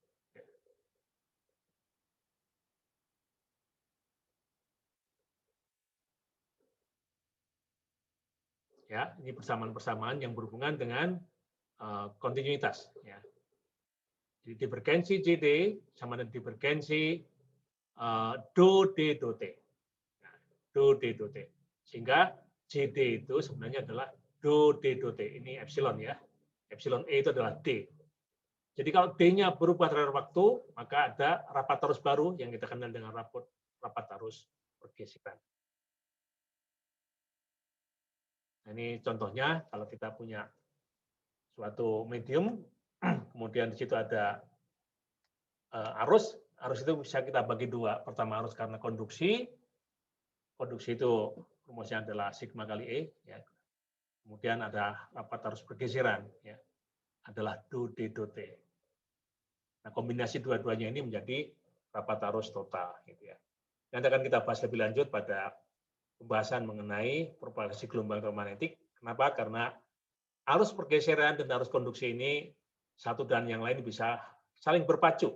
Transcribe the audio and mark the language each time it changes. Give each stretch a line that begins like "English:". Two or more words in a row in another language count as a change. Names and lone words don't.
Indonesian: Ya, ini persamaan-persamaan yang berhubungan dengan kontinuitas. Ya. Jadi divergensi JD sama dengan divergensi do D do T. Nah, do D do T. Sehingga JD itu sebenarnya adalah do D do T. Ini epsilon ya. Epsilon E itu adalah D. Jadi kalau D-nya berubah terhadap waktu, maka ada rapat arus baru yang kita kenal dengan rapat arus pergeseran. Nah, ini contohnya kalau kita punya suatu medium, kemudian di situ ada arus itu bisa kita bagi dua. Pertama arus karena konduksi itu rumusnya adalah sigma kali E. Ya. Kemudian ada rapat arus pergeseran, ya, adalah do D do T. Nah, kombinasi dua-duanya ini menjadi rapat arus total. Gitu ya. Nanti akan kita bahas lebih lanjut pada pembahasan mengenai propagasi gelombang elektromagnetik. Kenapa? Karena arus pergeseran dan arus konduksi ini satu dan yang lain bisa saling berpacu.